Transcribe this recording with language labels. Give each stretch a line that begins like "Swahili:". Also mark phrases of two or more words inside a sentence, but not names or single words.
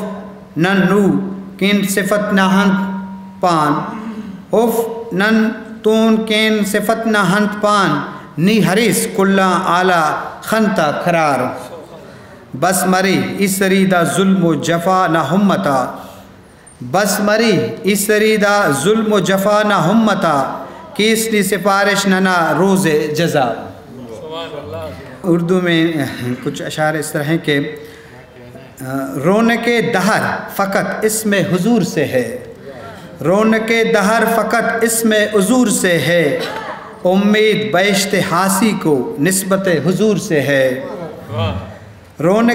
Brahui: نن نو کن صفت نہ ہنت پان، حف نن تون کن صفت نہ ہنت پان، نی حریس کلا آلہ خنتا قرار، بس مری اسری دا ظلم و جفا نہ ہمتا، بس مری اسری دا ظلم و جفا نہ ہمتا، کیسنی سفارش ننا روز جزا۔
Urdu: اردو میں کچھ اشعار اس طرح ہیں کہ رونق دہر فقط اسم حضور سے ہے، رونق دہر فقط اسم حضور سے ہے، امید بیشت حاسی کو نسبت حضور سے ہے، رونق